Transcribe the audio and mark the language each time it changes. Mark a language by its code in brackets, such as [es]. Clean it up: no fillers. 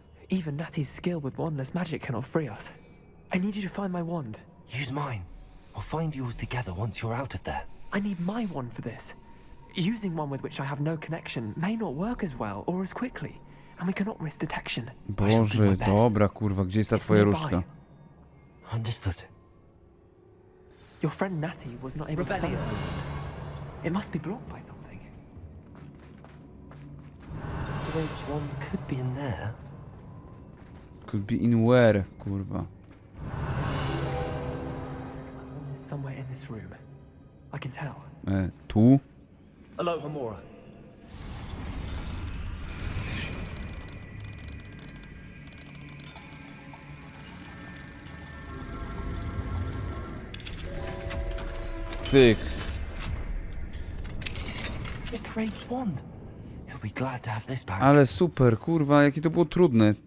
[en] Even Natty's skill with wandless magic cannot free us. I need you to find my wand. Use mine. We'll find yours together once you're out of there. I need my wand for this. Using one with which I have no connection may not work as well or as quickly, and we cannot risk detection. [pl] Boże, dobra kurwa, gdzie jest ta twoja różdżka? [en] Understood. Your friend Natty was not able to summon the wand. It must be blocked by something. Mr. Rabe's wand could be in there. Could be in where, kurwa. Somewhere in this room. I can tell. [pl] Tu? [en] Hello, Hamura. Syk. Mr. Rabe's wand. He'll be glad to have this back. [pl] Ale super, kurwa, jakie to było trudne.